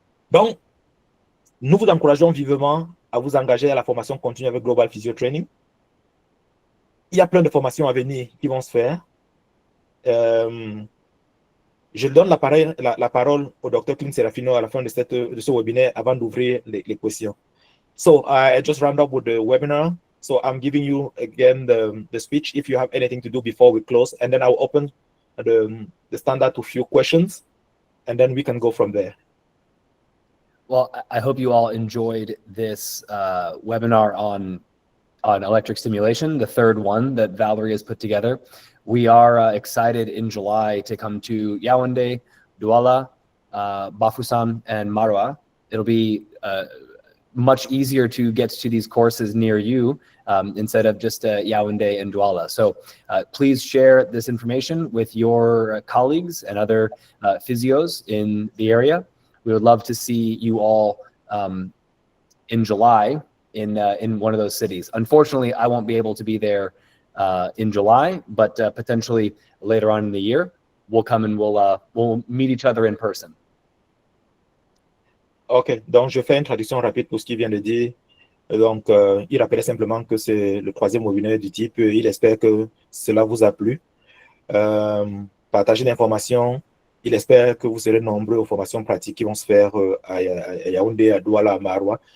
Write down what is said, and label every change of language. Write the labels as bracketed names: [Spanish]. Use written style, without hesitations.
[French] Donc, nous vous encourageons vivement à vous engager à la formation continue avec Global Physio Training. Il y a plein de formations à venir qui vont se faire. Je donne la parole au Dr. Clint Serafino à la fin de ce webinaire avant d'ouvrir les questions. [English] So I just round up with the webinar. So I'm giving you again the speech if you have anything to do before we close, and then I'll open the standard to few questions, and then we can go from there. Well, I hope you all enjoyed this webinar on electric stimulation, the third one that Valerie has put together. We are excited in July to come to Yaoundé, Douala, Bafoussam, and Maroua. It'll be much easier to get to these courses near you instead of just Yaoundé and Douala. So please share this information with your colleagues and other physios in the area. We would love to see you all in July in one of those cities. Unfortunately, I won't be able to be there in July, but potentially later on in the year, we'll come and we'll meet each other in person. [French] Ok, donc je fais une traduction rapide pour ce qu'il vient de dire. Donc, il rappelait simplement que c'est le 3e webinaire du type. Il espère que cela vous a plu. Partagez l'information. Il espère que vous serez nombreux aux formations pratiques qui vont se faire à Yaoundé, à Douala, à Maroua.